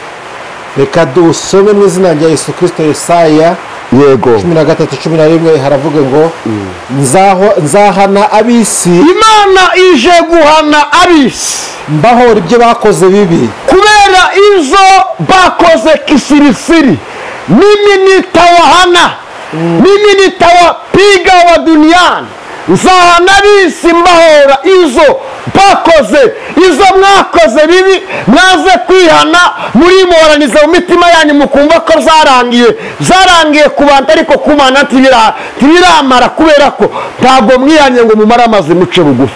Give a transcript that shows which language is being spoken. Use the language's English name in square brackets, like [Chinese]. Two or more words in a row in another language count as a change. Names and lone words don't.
[Kinyarwanda] reka dusome mu izina rya Yesu Kristo Yesaya yego 13-11 haravuga ngo nzahana ab'isi, imana ije guhana ab'isi mbahora ibyo bakoze bibi, kubera izo bakoze kisirisiri. [Swahili] Mimi nitawahana, mimi nitawapiga wa duniani, [Kinyarwanda] nzahana ab'isi mbahora izo bakoze, izo mwakoze bibi mwaze kwihana, murimoraniza mu mitima yanyu mukumva ko zarangiye ku bantu, ariko ku Mana ntibiramara, kubera ko ntabwo mwihanye ngo mumare amazi muce bugufi.